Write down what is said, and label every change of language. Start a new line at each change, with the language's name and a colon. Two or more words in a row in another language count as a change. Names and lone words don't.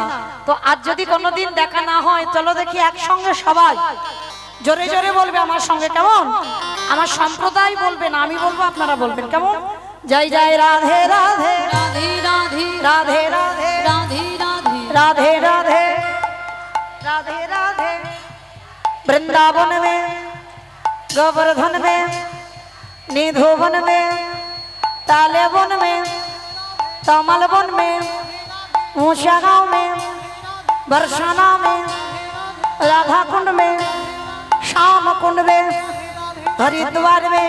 Bangla: তো আজ যদি কোনোদিন দেখা না হয়, চলো দেখি একসঙ্গে সবাই জোরে জোরে বলবে আমার সঙ্গে, কেমন? আমার সম্প্রদায় বলবে না, আমি বলবো, আপনারা বলবেন, কেমন? জয় জয় রাধে রাধে
Hindi: राधे राधे
Bangla: রাধে রাধে
Hindi: राधे राधे राधे राधे राधे राधे। वृंदावन में, गोवर्धन में, निधुवन में, ताले वन में, तमल वन में, ऊंचा गांव में, बरसाना में, राधा कुंड में, श्याम कुंड में, हरिद्वार में।